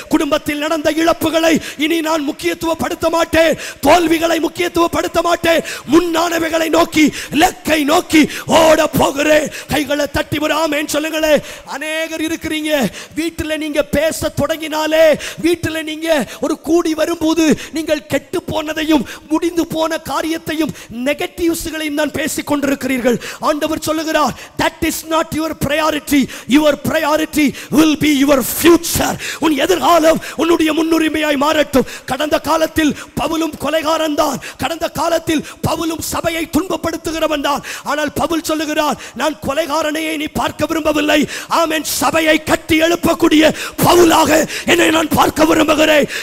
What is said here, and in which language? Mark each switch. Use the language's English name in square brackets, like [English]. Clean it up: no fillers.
[Tamil] குடும்பத்தில் நடந்த இழப்புகளை இனி நான் முக்கியத்துவப்படுத்த மாட்டேன், தோல்விகளை முக்கியத்துவப்படுத்த மாட்டேன், முன்னானவைகளை நோக்கி, லக்கை நோக்கி ஓட போகிறேன். கைகளை தட்டி ஒரு ஆமென் சொல்லுங்களே. அநேகர் இருக்கிறீங்க, வீட்டில் நீங்க பேச தொடங்கினாலே, வீட்டில் நீங்க ஒரு கூடி வரும்போது நீங்கள் கெட்டு போனதையும் முடிந்து போன காரியத்தையும் நெகட்டிவ்ஸ்களையும் தான் பேசிக் கொண்டிருக்கிறீர்கள். ஆண்டவர் சொல்லுகிறார், [English] that is not your priority, your priority will be your future. [Tamil] உன் எதிர்காலம் உன்னுடைய முன்னுரிமையாய் மாறட்டும். கடந்த காலத்தில் பவுலும் கொலைகாரன் தான், கடந்த காலத்தில் பவுலும் சபையை துன்பப்படுத்துகிறவன் தான். ஆனால் பவுல் சொல்லுகிறார், நான் கொலைகாரனையே நீ பார்க்க விரும்பவில்லை, ஆமென், சபையை கட்டி எழுப்பக்கூடிய பவுலாக என்னை நான் பார்க்க விரும்புகிறேன்.